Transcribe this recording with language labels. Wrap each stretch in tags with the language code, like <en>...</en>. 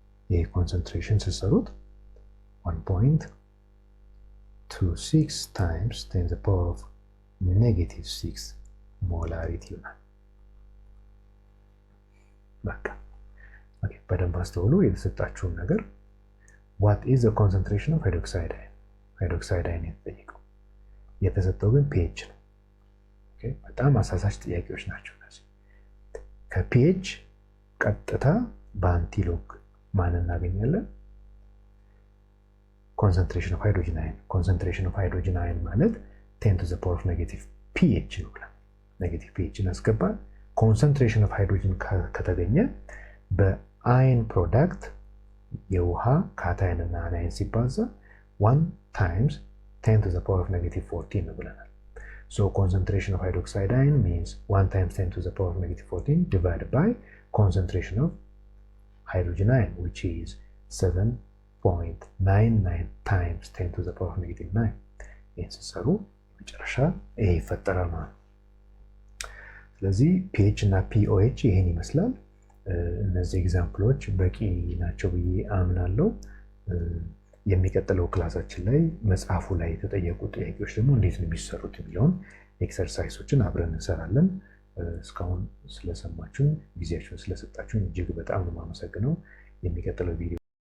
<am>A concentration ሲሰሩት 1.26 times 10 to the power of negative 6 molarity ይሆናል። በቃ ኦኬ፣ በደንብ አስተውሉ የተሰጣችሁን ነገር።</am> <en>what is the concentration of hydroxide ion?</en> <am>hydroxide ion የተጠየቀው የተሰጠው ግን pH ነው። ኦኬ በጣም አሳሳች ጥያቄዎች ናቸው እነዚህ። ከpH ቀጥታ በአንቲሎግ ማን እናገኛለን?</am> <en>concentration of hydrogen ion. concentration of hydrogen ion ማለት 10 to the power of negative pH</en> <am>ነው ብለን ኔጌቲቭ pH እናስገባል።</am> <en>concentration of hydrogen</en> <am>ከተገኘ በአይን ፕሮዳክት የውሃ ካታይን እና አናይን ሲባዛ 1 times 10 to the power of negative 14 ነው ብለናል።</am> <en>so concentration of hydroxide ion means 1 times 10 to the power of negative 14 divided by concentration of hydrogen ion, which is 7.99 times 10 to the power of negative 9.</en> <am>ይህን ሲሰሩ መጨረሻ ይሄ ይፈጠራል ማለት ነው። ስለዚህ pH እና pOH ይሄን ይመስላል። እነዚህ ኤግዛምፕሎች በቂ ናቸው ብዬ አምናለሁ። የሚቀጥለው ክላሳችን ላይ መጽሐፉ ላይ የተጠየቁ ጥያቄዎች ደግሞ እንዴት ነው የሚሰሩት የሚለውን ኤክሰርሳይሶችን አብረን እንሰራለን። እስካሁን ስለሰማችሁን ጊዜያችሁን ስለሰጣችሁን እጅግ በጣም ነው የማመሰግነው። የሚቀጥለው ቪዲዮ</am>